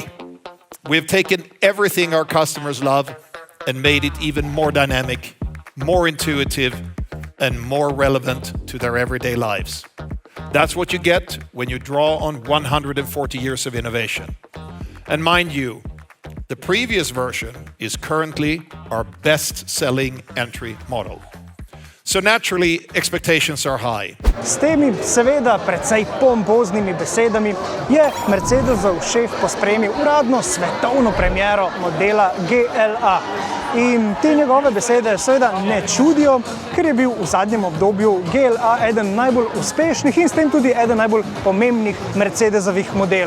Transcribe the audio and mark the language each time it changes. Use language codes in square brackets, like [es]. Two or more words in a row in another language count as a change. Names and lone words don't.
[en] We've taken everything our customers love and made it even more dynamic, more intuitive, and more relevant to their everyday lives. That's what you get when you draw on 140 years of innovation. And mind you, the previous version is currently our best-selling entry model. So naturally, expectations are high. [sl] S temi, seveda, precej pompoznimi besedami je Mercedesov šef pospremil uradno svetovno premiero modela GLA. In te njegove besede seveda ne čudijo, ker je bil v zadnjem obdobju GLA eden najbolj uspešnih in s tem tudi eden najbolj pomembnih Mercedesovih modelov.